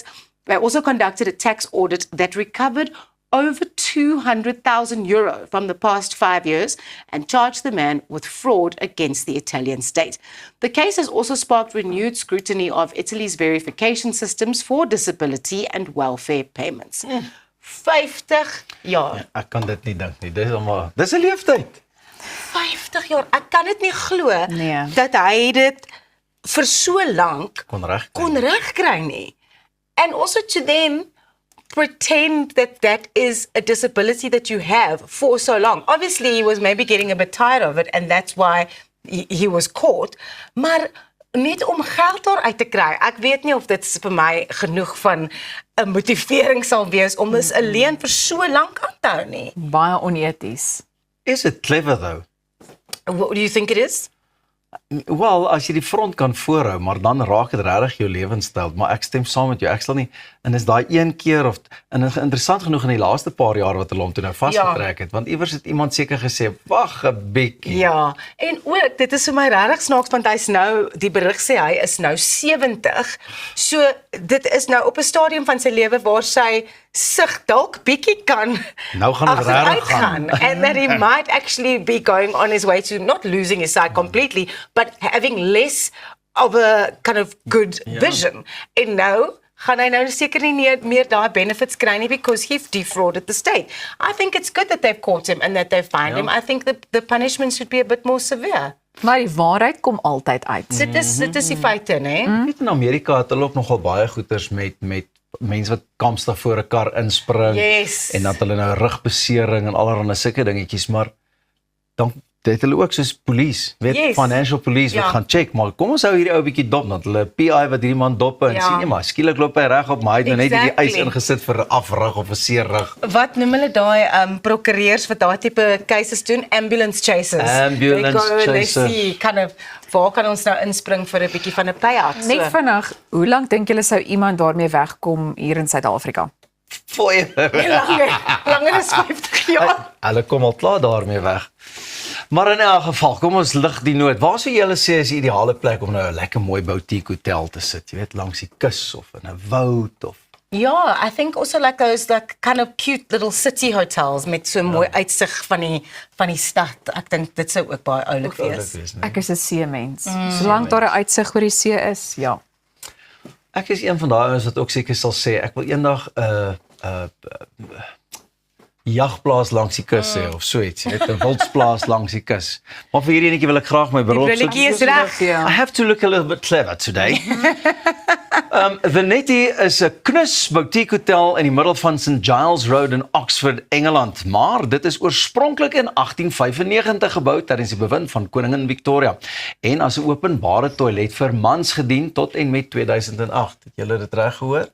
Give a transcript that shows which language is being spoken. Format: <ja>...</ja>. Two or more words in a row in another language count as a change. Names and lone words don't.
<en>They also conducted a tax audit that recovered over 200,000 euro from the past 5 years and charged the man with fraud against the Italian state. The case has also sparked renewed scrutiny of Italy's verification systems for disability and welfare payments.</en> <af>50 jaar. Ek kan dit nie dink nie. Dis 'n leeftyd. 50 jaar. Ek kan dit nie glo Nee. dat hy dit vir so lank Kon regkry nie.</af> <en>And also to then pretend that that is a disability that you have for so long. Obviously, he was maybe getting a bit tired of it and that's why he was caught.</en> <af>Maar net om geld daaruit te kry. Ek weet nie of dit vir my genoeg van 'n motivering sal wees om dus alleen vir so lank aan te hou nie. Baie oneties.</af> <en>Is it clever though? What do you think it is?</en> <af>Wel, as jy die front kan voorhou, maar dan raak dit regtig jou lewenstyl, maar ek stem saam met jou. Ek sal nie en is daai een keer of en interessant genoeg in die laaste paar jaar wat hulle hom toe nou vasgetrek het, want iewers het iemand seker gesê, "Wag 'n bietjie." Ja, en ook dit is vir my regtig snaaks want hy's nou die berig sê hy is nou 70. So dit is nou op 'n stadium van sy lewe waar sy sig dalk bietjie kan Nou gaan dit regtig gaan.</af> <en>and that he might actually be going on his way to not losing his sight completely but having less of a kind of good vision.</en> <af>En nou gaan hy nou seker nie meer daai benefits kry nie</af> <en>because he defrauded the state. I think it's good that they've caught him and that they've fined him. I think the punishment should be a bit more severe.</en> <af>Maar die waarheid kom altyd uit. Dit is die feite, né? Weet in Amerika het hulle ook nogal baie goeters met mense wat kampstig voor 'n kar inspring Yes. en dat hulle nou rugbesering en allerlei sulke dingetjies, maar dan het hulle ook soos police, weet, Yes.</af> <en>financial police wat</en> <af>Ja. gaan check, maar kom ons hou hierdie ou bietjie dop, want hulle PI wat hierdie man dop en Ja. sien jy maar, skielik loop hy reg op, maar hy het nou net hierdie ys Exactly. ingesit vir 'n afrug of 'n seerrug. Wat noem hulle daai prokureurs wat daai tipe cases doen?</af> <en>Ambulance chasers. Ambulance They go and they chaser. see kind of</en> <af>waar kan ons nou inspring vir 'n bietjie van 'n payout? Net vinnig, hoe lank dink julle sou iemand daarmee wegkom hier in Suid-Afrika? Fooi. langer as 50 jaar. Hulle kom al klaar daarmee weg. Maar in elk geval, kom ons lig die noot. Waar sou julle sê is die ideale plek om nou 'n lekker mooi boutique hotel te sit? Jy weet, langs die kus of in 'n woud of Ja,</af> <en>I think also like those like kind of cute little city hotels</en> <af>met so mooi uitsig van die stad. Ek dink dit sou ook baie oulik wees. Ek is 'n seemens. Solank daar 'n uitsig oor die see is, ja. Ek is een van daai ouens wat ook seker sal sê ek wil eendag 'n jagplaas langs die kus hê of so iets, net 'n wildsplaas langs die kus. Maar vir hierdie enetjie wil ek graag my beroep brilletjie is reg. Ja.</af> <en>I have to look a little bit clever today.</en> <af>The Netty is 'n knus boutique hotel in die middel van St Giles Road in Oxford, Engeland, maar dit is oorspronklik in 1895 gebou tydens die bewind van koningin Victoria en as 'n openbare toilet vir mans gedien tot en met 2008. Het julle dit reg gehoor?</af>